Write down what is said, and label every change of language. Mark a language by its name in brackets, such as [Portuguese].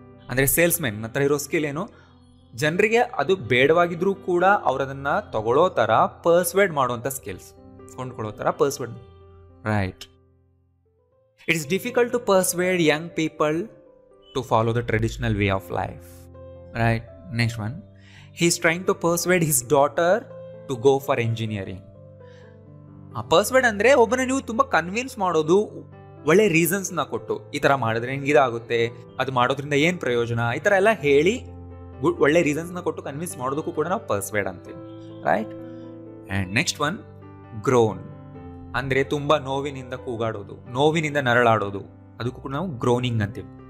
[Kannada] ಅಂದರೆ ಸೇಲ್ಸ್ಮೆನ್ ಹತ್ರ ಇರೋ ಸ್ಕಿಲ್ ಏನು? ಜನರಿಗೆ ಅದು ಬೇಡವಾಗಿದ್ರೂ ಕೂಡ ಅವರದನ್ನು ತಗೊಳ್ಳೋ ಥರ ಪರ್ಸ್ವೇಡ್ ಮಾಡುವಂಥ ಸ್ಕಿಲ್ಸ್, ಕೊಂಡ್ಕೊಳ್ಳೋ ಥರ ಪರ್ಸ್ವೇಡ್, right? [English] It is difficult to persuade young people to follow the traditional way of life, right? Next one, he is trying to persuade his daughter to go for engineering. [Kannada] ಪರ್ಸ್ವೇಡ್ ಅಂದರೆ ಒಬ್ಬನ ನೀವು ತುಂಬ ಕನ್ವಿನ್ಸ್ ಮಾಡೋದು, ಒಳ್ಳೆ ರೀಸನ್ಸ್ನ ಕೊಟ್ಟು, ಈ ಥರ ಮಾಡಿದ್ರೆ ನಿಮ್ಗೆ ಇದಾಗುತ್ತೆ, ಅದು ಮಾಡೋದ್ರಿಂದ ಏನು ಪ್ರಯೋಜನ, ಈ ಥರ ಎಲ್ಲ ಹೇಳಿ ಒಳ್ಳೆ ರೀಸನ್ಸ್ನ ಕೊಟ್ಟು ಕನ್ವಿನ್ಸ್ ಮಾಡೋದಕ್ಕೂ ಕೂಡ ನಾವು ಪರ್ಸ್ವೇಡ್ ಅಂತೀವಿ, right? [English] And next one, groan. [Kannada] ಅಂದರೆ ತುಂಬ ನೋವಿನಿಂದ ಕೂಗಾಡೋದು, ನೋವಿನಿಂದ ನರಳಾಡೋದು, ಅದಕ್ಕೂ ಕೂಡ ನಾವು ಗ್ರೋನಿಂಗ್ ಅಂತೀವಿ.